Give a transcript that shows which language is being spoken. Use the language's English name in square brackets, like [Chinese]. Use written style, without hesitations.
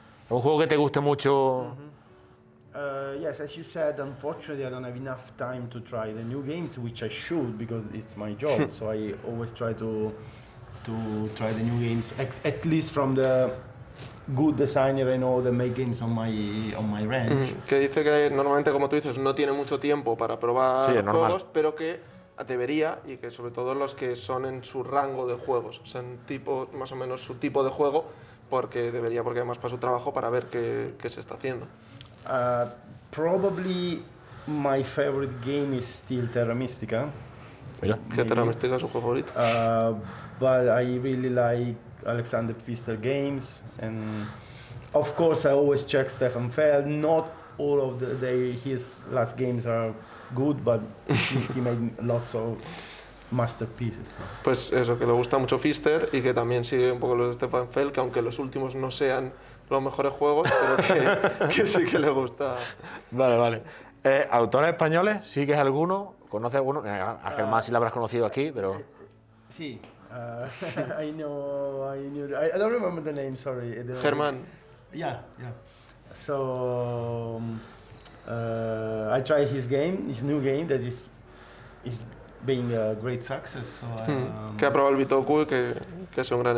[Spanish] ¿Un juego que te guste mucho? [English] Yes, as you said, unfortunately I don't have enough time to try the new games, which I should because it's my job. So I always try to try the new games, at least from the good designer I know that make games on my range. [Spanish] Que dice que normalmente, como tú dices, no tiene mucho tiempo para probar juegos, pero que debería, y que sobre todo los que son en su rango de juegos, o sea, en tipo, más o menos su tipo de juego, porque además para su trabajo para ver qué se está haciendo. [English] Probably my favorite game is still Terra Mystica. [Spanish] Mira. ¿Qué Terra Mystica es su juego favorito? [English] But I really like Alexander Pfister games, and of course I always check Stefan Feld. Not all of his last games are good, but he made lots of masterpieces. [Spanish] Pues eso, que le gusta mucho Pfister y que también sigue un poco los de Stefan Feld, que aunque los últimos no sean los mejores juegos, pero que sí que le gusta. Vale. ¿Autores españoles? ¿Sigues alguno? ¿Conoces alguno? A Germán sí lo habrás conocido aquí, pero... Sí. [English] I don't remember the name, sorry. [Spanish] Germán. [English] Yeah. So I tried his new game that is being a great success. So [Spanish] que ha probado el Bitoku y que es un gran éxito.